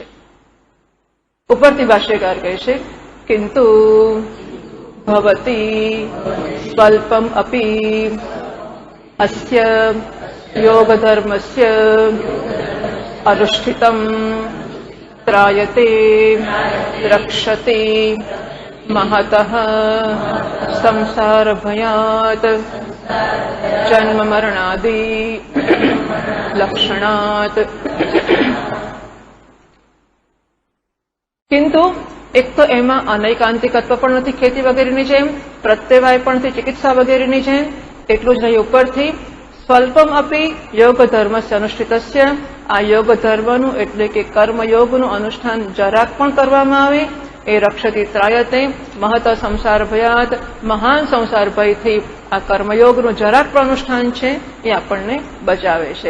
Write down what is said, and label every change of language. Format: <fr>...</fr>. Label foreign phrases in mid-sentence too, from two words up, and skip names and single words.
<gu>ઉપરથી ભાષ્યકાર કહે છે</gu> <sa>किंतु भवती स्वल्पम अपी अस्य योग धर्मस्य अनुष्ठितम त्रायते रक्षते महतः संसार भयात् जन्म मरणादि लक्षणात्।</sa> <gu>કિંતુ એક તો એમા અનૈકાંતિકત્વ પણ નથી, ખેતી વગેરેની જેમ પ્રત્યવાય પણ નથી, ચિકિત્સા વગેરેની જેમ એટલું જ નહીં, ઉપરથી</gu> <sa>स्वल्पम अपी योग धर्मस्य अनुष्ठितस्य,</sa> <gu>આ યોગ ધર્મનું એટલે કે કર્મયોગનું અનુષ્ઠાન જરાક પણ કરવામાં આવે એ</gu> <sa>रक्षती त्रायते महत संसार भयात,</sa> <gu>મહાન સંસાર ભયથી આ કર્મયોગનું જરાક પણ અનુષ્ઠાન છે એ આપણને બચાવે છે.</gu>